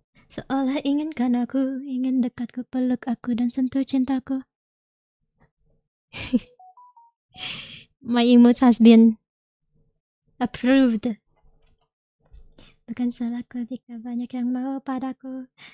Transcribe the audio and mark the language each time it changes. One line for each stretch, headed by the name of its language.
Indonesian: Seolah inginkan aku, ingin dekatku, peluk aku dan sentuh cintaku.
English: My emotes has been approved.
Indonesian: Bukan salahku jika banyak yang mau padaku.